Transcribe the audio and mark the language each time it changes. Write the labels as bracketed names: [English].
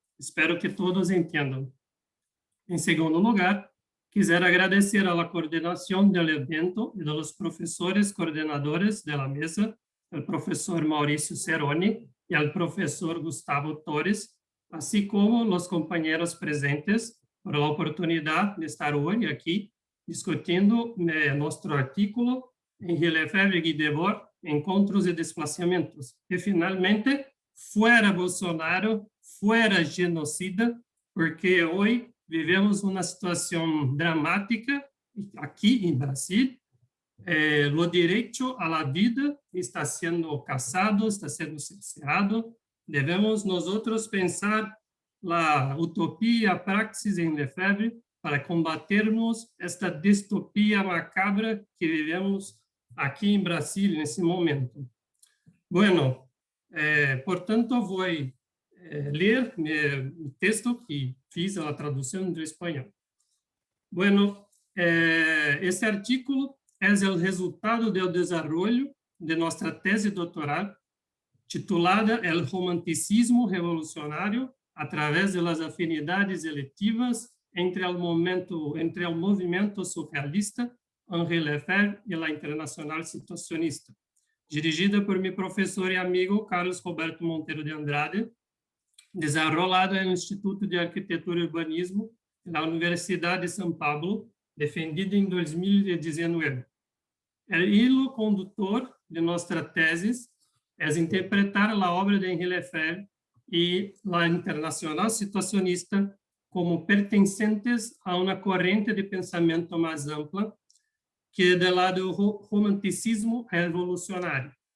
[Spanish] Espero que todos entiendan. En segundo lugar, quisiera agradecer a la coordinación del evento y de los profesores coordinadores de la mesa, el profesor Mauricio Ceroni y al profesor Gustavo Torres, así como los compañeros presentes, por la oportunidad de estar hoy aquí discutiendo nuestro artículo en Lefebvre y Debord, Encontros y Desplazamientos. Y finalmente, fuera Bolsonaro, fuera genocida, porque hoy [Portuguese] vivemos uma situação dramática aqui em Brasil. O direito à vida está sendo caçado, está sendo cerceado. Devemos nós outros pensar a utopia, a praxis em Lefebvre para combatermos esta distopia macabra que vivemos aqui em Brasil nesse momento. [Spanish] Bueno, [Portuguese] portanto, vou [Spanish] leer mi texto que fiz a traducción del español. Bueno, este artículo es el resultado del desarrollo de nuestra tesis doctoral titulada El romanticismo revolucionario a través de las afinidades electivas entre el movimiento surrealista, Henri Lefebvre y la internacional situacionista, dirigida por mi profesor y amigo Carlos Roberto Monteiro de Andrade, desarrollado [Portuguese] no Instituto de Arquitetura e Urbanismo da Universidade de São Paulo, defendido em 2019. O hilo condutor de nossa tese é interpretar a obra de Henri Lefebvre e a internacional situacionista como pertencentes a uma corrente de pensamento mais ampla, que é do lado do romanticismo revolucionário.